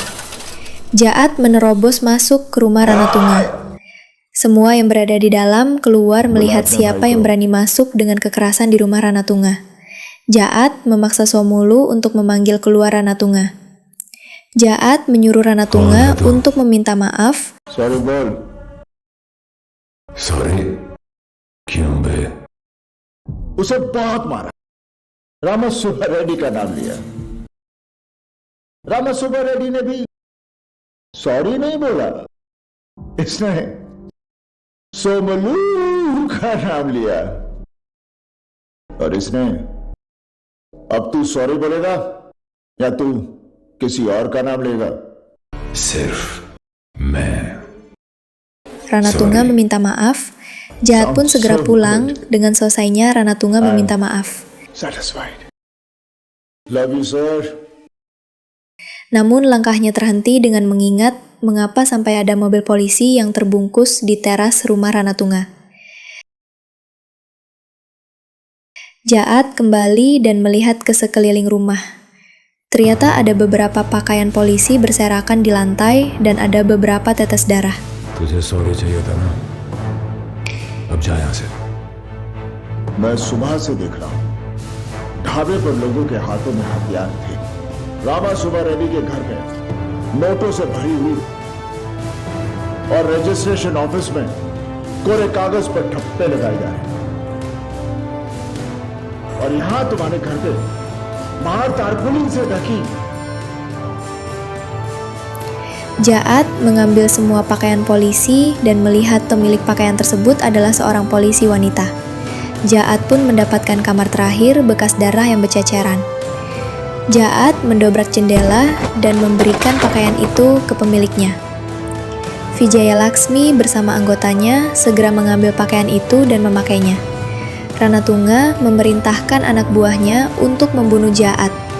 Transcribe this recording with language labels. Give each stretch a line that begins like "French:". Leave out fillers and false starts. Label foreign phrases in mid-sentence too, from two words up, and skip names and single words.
Indonesian: Jaat menerobos masuk ke rumah Ranatunga. Semua yang berada di dalam keluar melihat siapa yang berani masuk dengan kekerasan di rumah Ranatunga. Jaat memaksa Somulu untuk memanggil keluar Ranatunga. Jaat menyuruh Ranatunga untuk meminta maaf.
Hindi: सॉरी बोल। सॉरी क्यों बे? उसे बहुत मारा। रामासुब्बा रेड्डी का नाम लिया। रामासुब्बा रेड्डी ने भी सॉरी नहीं बोला, इसने सोमलू का नाम लिया। और इसने अब तू सॉरी बोलेगा या तू किसी और का नाम लेगा? सिर्फ मैं।
Indonesian: Ranatunga meminta maaf. Jaat pun segera pulang. Dengan selesainya Ranatunga meminta maaf.
English: Satisfied. Love you, sir.
Indonesian: Namun langkahnya terhenti dengan mengingat mengapa sampai ada mobil polisi yang terbungkus di teras rumah Ranatunga. Jaat kembali dan melihat ke sekeliling rumah. Ternyata ada beberapa pakaian polisi berserakan di lantai dan ada beberapa tetes darah.
Hindi: तुझे सॉरी चाहिए था ना? अब जा यहाँ से। मैं सुबह से देख रहा हूँ ढाबे पर लोगों के हाथों में हथियार थे। रामासुब्बा रेड्डी के घर में नोटों से भरी हुई और
English: registration office
Hindi: में कोरे कागज पर ठप्पे लगाए जा रहे हैं। और यहां तुम्हारे घर पे बाहर तारपुलिन से ढकी।
Indonesian: Jaat mengambil semua pakaian polisi dan melihat pemilik pakaian tersebut adalah seorang polisi wanita. Jaat pun mendapatkan kamar terakhir bekas darah yang berceceran. Jaat mendobrak jendela dan memberikan pakaian itu ke pemiliknya. Vijaya Laksmi bersama anggotanya segera mengambil pakaian itu dan memakainya. Ranatunga memerintahkan anak buahnya untuk membunuh Jaat.